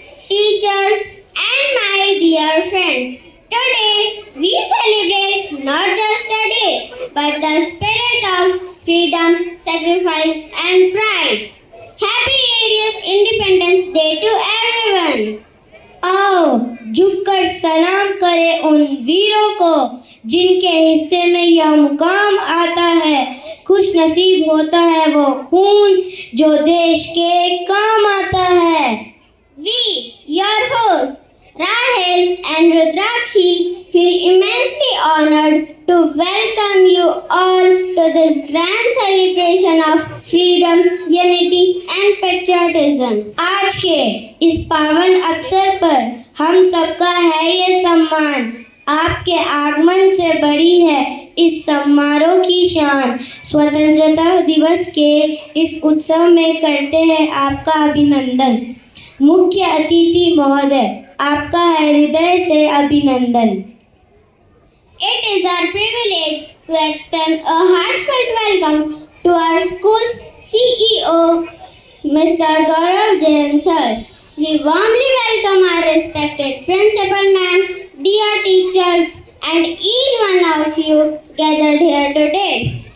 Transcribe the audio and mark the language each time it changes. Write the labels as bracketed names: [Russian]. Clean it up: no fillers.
[English] teachers, and my dear friends. Today we celebrate not just a day, but the spirit of freedom, sacrifice, and pride. Happy 80th Independence Day to everyone! [Hindi] आओ झुककर सलाम करें उन वीरों को जिनके हिस्से में यह मुकाम आता है। खुश नसीब होता है वो खून जो देश के काम आता है। [English] We, your host, Rahel and Rudrakshi, feel immensely honored to welcome you all to this grand celebration of freedom, unity and patriotism. [Hindi] आज के इस पावन अवसर पर हम सबका है ये सम्मान। आपके आगमन से बढ़ी है इस समारोह की शान। स्वतंत्रता दिवस के इस उत्सव में करते हैं आपका अभिनंदन। मुख्य अतिथि महोदय, आपका हृदय से अभिनंदन। [English] It is our privilege to extend a heartfelt welcome to our school's CEO, Mr. Gaurav Jain sir. We warmly welcome our respected principal ma'am, dear teachers, and each one of you gathered here today.